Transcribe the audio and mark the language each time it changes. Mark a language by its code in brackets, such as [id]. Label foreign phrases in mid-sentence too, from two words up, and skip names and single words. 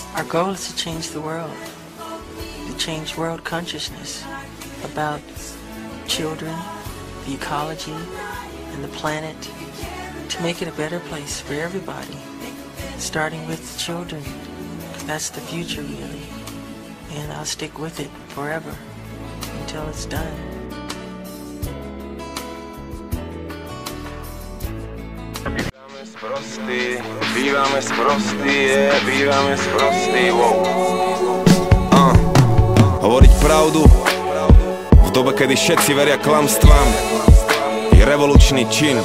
[en] Our goal is to change the world, to change world consciousness about children, the ecology, and the planet, to make it a better place for everybody, starting with the children. That's the future, really, and I'll stick with it forever until it's done. [sk] Bývame sprostí, wow. Hovoriť pravdu v dobe, kedy všetci veria klamstvám, je revolučný čin.